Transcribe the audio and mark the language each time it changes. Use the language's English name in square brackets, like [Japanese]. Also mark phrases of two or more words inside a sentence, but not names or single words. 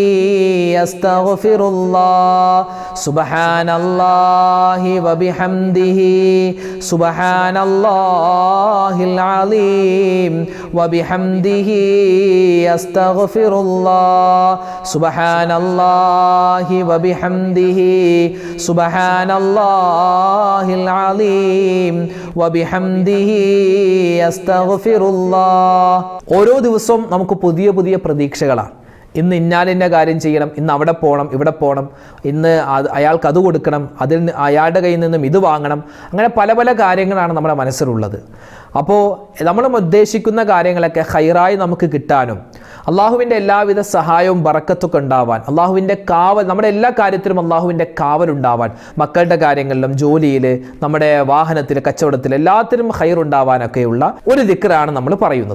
[Arabic] أستغفر الله سبحان الله وبحمده سبحان الله العليم وبحمده أستغفر الله سبحان الله وبحمده سبحان الله العليم وبحمده أستغفر الله. [Malayalam] ഓരോ ദിവസവും നമുക്ക് പുതിയ പുതിയ പ്രതീക്ഷകളാണ്. ഇന്ന് ഇന്നാലിന്ന കാര്യം ചെയ്യണം, ഇന്ന് അവിടെ പോകണം, ഇവിടെ പോകണം, ഇന്ന് അയാൾക്ക് അത് കൊടുക്കണം, അയാളുടെ കയ്യിൽ നിന്നും ഇത് വാങ്ങണം. അങ്ങനെ പല പല കാര്യങ്ങളാണ് നമ്മുടെ മനസ്സിലുള്ളത്. അപ്പോൾ നമ്മൾ ഉദ്ദേശിക്കുന്ന കാര്യങ്ങളൊക്കെ ഹൈറായി നമുക്ക് കിട്ടാനും അള്ളാഹുവിൻ്റെ എല്ലാവിധ സഹായവും ബറക്കത്തൊക്കെ ഉണ്ടാവാൻ, അള്ളാഹുവിൻ്റെ കാവൽ, നമ്മുടെ എല്ലാ കാര്യത്തിലും അള്ളാഹുവിൻ്റെ കാവലുണ്ടാവാൻ, മക്കളുടെ കാര്യങ്ങളിലും ജോലിയിൽ, നമ്മുടെ വാഹനത്തിൽ, കച്ചവടത്തിൽ, എല്ലാത്തിനും ഹൈറുണ്ടാവാനൊക്കെയുള്ള ഒരു ദിക്റാണ് നമ്മൾ പറയുന്നത്.